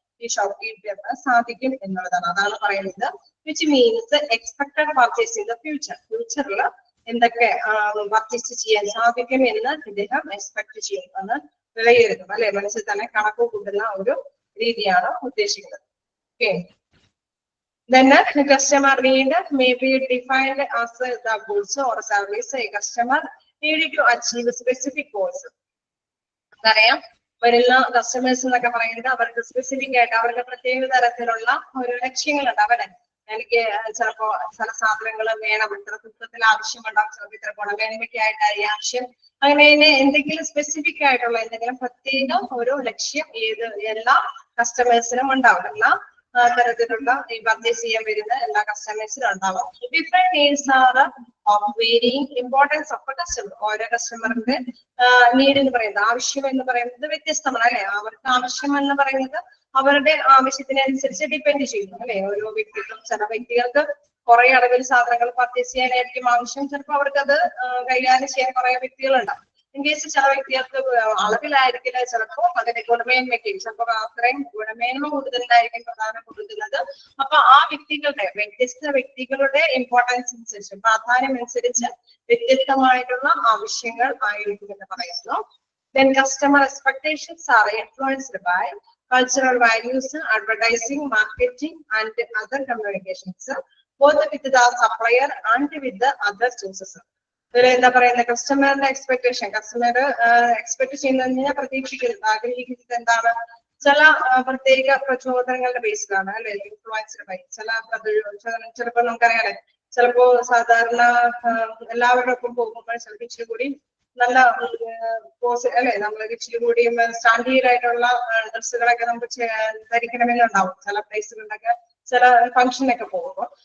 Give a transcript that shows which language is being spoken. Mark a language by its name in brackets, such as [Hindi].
[Malayalam] ഈ ഷോപ്പ് കീപ്പറിന് സാധിക്കും എന്നുള്ളതാണ്. അതാണ് പറയുന്നത് [English] which means expected purchase in the ഫ്യൂച്ചറിൽ [Malayalam] എന്തൊക്കെ പർച്ചേസ് ചെയ്യാൻ സാധിക്കും എന്ന് ഇദ്ദേഹം എക്സ്പെക്ട് ചെയ്യുന്നത് വിലയിരുത്തും അല്ലെ, മനസ്സിൽ തന്നെ കണക്ക് കൂട്ടുന്ന ഒരു രീതിയാണ് ഉദ്ദേശിക്കുന്നത്. [English] Okay, then the customer need may be defined as the goods or service a customer needed to achieve specific goals. [Malayalam] അറിയാം, വരുന്ന കസ്റ്റമേഴ്സ് എന്നൊക്കെ പറയുന്നത് അവർക്ക് സ്പെസിഫിക് ആയിട്ട് അവർക്ക് പ്രത്യേക തരത്തിലുള്ള ഒരു ലക്ഷ്യങ്ങളുണ്ട്. അവരെ എനിക്ക് ചിലപ്പോ ചില സാധനങ്ങൾ വേണം, ഇത്ര തൂക്കത്തിൽ ആവശ്യമുണ്ടാവും, ചിലപ്പോൾ ഇത്ര ഗുണമേന്മയ്ക്കായിട്ടായി ആവശ്യം, അങ്ങനെ എന്തെങ്കിലും സ്പെസിഫിക് ആയിട്ടുള്ള എന്തെങ്കിലും പ്രത്യേക ഒരു ലക്ഷ്യം എല്ലാ കസ്റ്റമേഴ്സിനും ഉണ്ടാവും. എല്ലാ തരത്തിലുള്ള ഈ പർച്ചേസ് ചെയ്യാൻ വരുന്ന എല്ലാ കസ്റ്റമേഴ്സിനും ഉണ്ടാവും. [English] Different needs are of varying importance of a customer. [Malayalam] ഓരോ കസ്റ്റമറിന്റെ നീഡ് എന്ന് പറയുന്നത്, ആവശ്യം എന്ന് പറയുന്നത് വ്യത്യസ്തമാണ് അല്ലെ. അവർക്ക് ആവശ്യം എന്ന് പറയുന്നത് അവരുടെ ആവശ്യത്തിനനുസരിച്ച് ഡിപ്പെൻഡ് ചെയ്യുന്നു അല്ലെ. ഓരോ വ്യക്തിക്കും ചില വ്യക്തികൾക്ക് കുറെ അളവിൽ സാധനങ്ങൾ പർച്ചേസ് ചെയ്യാനായിരിക്കും ആവശ്യം, ചിലപ്പോൾ അവർക്ക് അത് കൈകാര്യം ചെയ്യാൻ കുറെ വ്യക്തികളുണ്ടാവും. ഇൻ കേസ് ചില വ്യക്തികൾക്ക് അളവിലായിരിക്കില്ല, ചിലപ്പോൾ അതിന്റെ ഗുണമേന്മയ്ക്ക് ചിലപ്പോൾ അത്രയും ഗുണമേന്മ കൂടുതലായിരിക്കും പ്രധാനം കൊടുക്കുന്നത്. അപ്പൊ ആ വ്യത്യസ്ത വ്യക്തികളുടെ ഇമ്പോർട്ടൻസ് അനുസരിച്ച്, പ്രാധാന്യം അനുസരിച്ച് വ്യത്യസ്തമായിട്ടുള്ള ആവശ്യങ്ങൾ ആയിരിക്കും എന്ന് പറയുന്നു. [English] Then customer expectations are influenced by cultural values, advertising, marketing and other communications, both with the supplier and with the other sources. [Malayalam] എന്താ പറയുന്നത്, കസ്റ്റമറിന്റെ എക്സ്പെക്ടേഷൻ, കസ്റ്റമർ എക്സ്പെക്ട് ചെയ്യുന്നതിനെ പ്രതീക്ഷിക്കുന്നത്, ആഗ്രഹിക്കുന്നത് എന്താണ്, ചില പ്രത്യേക പ്രചോദനങ്ങളുടെ ബേസിലാണ് അല്ലെ, [English] influenced by [Malayalam] ചില ചിലപ്പോൾ നമുക്കറിയാം, ചിലപ്പോ സാധാരണ എല്ലാവരുടെ ഒപ്പം പോകുമ്പോൾ ചിലപ്പോൾ ഇച്ചിരി കൂടി നല്ല അല്ലെ, നമ്മൾ ഇച്ചിരി കൂടിയും സ്റ്റാൻഡേർഡ് ആയിട്ടുള്ള ഡ്രസ്സുകളൊക്കെ നമുക്ക് ധരിക്കണമെന്നുണ്ടാവും ചില പ്ലേസുകളിലൊക്കെ, ചില ഫംഗ്ഷനൊക്കെ പോകുമ്പോൾ.